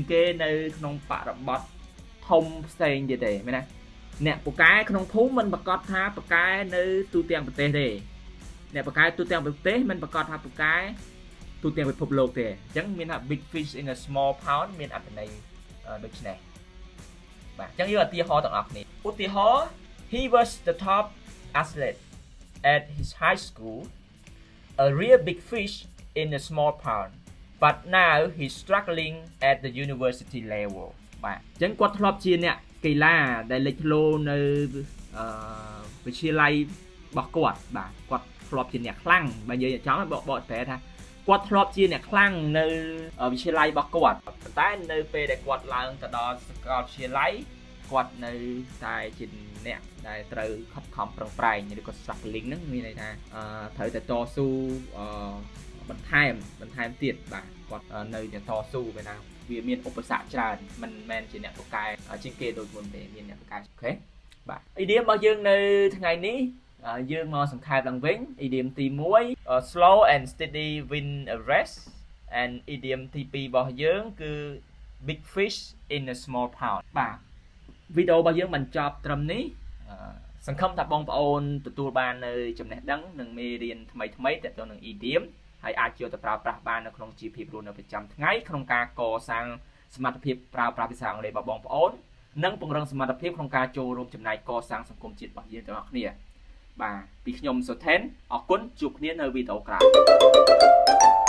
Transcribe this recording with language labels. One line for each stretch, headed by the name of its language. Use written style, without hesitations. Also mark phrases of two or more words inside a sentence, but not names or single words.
Khmer: គេនៅក្នុងបរិបទធំផ្សេងទៀតទេមែនទេអ្នកពូកែក្នុងភូមិមិនប្រកាសថាពូកែនៅទូទាំងប្រទេសទេអ្នកពូកែទូទាំងប្រទេសមិនប្រកាសថាពូកែទូទាំងពិភពលោកទេអញ្ចឹងមានថា
English: big fish in a small pond
Khmer: មានអត្ថន័យដូចនេះបាទអញ្ចឹងយកឧទាហរណ៍ទាំងអស់គ្នាឧទាហរណ៍
English: he was the top athlete at his high school a real big fish in a small pond but now he's struggling at the university level
Khmer: បាទអញ្ចឹងគាត់ធ្លាប់ជាអ្នកកីឡាដែលលេចធ្លោនៅវិទ្យាល័យរបស់គាត់បាទគាត់ធ្លាប់ជាអ្នកខ្លាំងបើនិយាយចង់បកប្រែថាគាត់ធ្លាប់ជា អ្នកខ្លាំងនៅវិទ្យាល័យរបស់គាត់ប៉ុន្តែនៅពេលដែលគាត់ឡើងទៅដល់សាកលវិទ្យាល័យគាត់នៅតែជាអ្នកដែលត្រូវខិតខំប្រឹងប្រែងឬក៏ struggling ហ្នឹងមានន័យថាត្រូវ តែតស៊ូបន្ថែមទៀតបាទគាត់នៅតែតស៊ូពេលណាវាមានឧបសគ្គច្រើនមិនមែនជាអ្នកពូកែជាងគេដូចមុនទេមាន អ្នកពូកែអូខេបាទ idiom របស់យើងនៅថ្ងៃនេះយើងមកសង្ខេបឡើងវិញ idiom ទី1
English: slow and steady win a race and idiom
Khmer: ទី2របស់យើងគឺ
English: big fish in a small pond
Khmer: បាទវី ដេអូរបស់យើងបញ្ចប់ត្រឹមនេះសង្ឃឹមថាបងប្អូនទទួលបាននៅចំណេះដឹងនិងមេរៀនថ្មីទាក់ទងនឹង idiom ហើយអាចយកទៅប្រើប្រាស់បាននៅក្នុងជីវភាពរស់នៅប្រចាំថ្ងៃក្នុងការកសាងសមត្ថភាពប្រើប្រាស់ភាសាអង់គ្លេសរបស់បងប្អូននិងពង្រឹងសមត្ថភាពក្នុងការចូលរួមចំណែកកសាងសង្គមជាតិរបស់យើងទាំងអស់គ្នាបាទពីខ្ញុំសុថេនអរគុណជួបគ្នានៅវីដេអូក្រោយ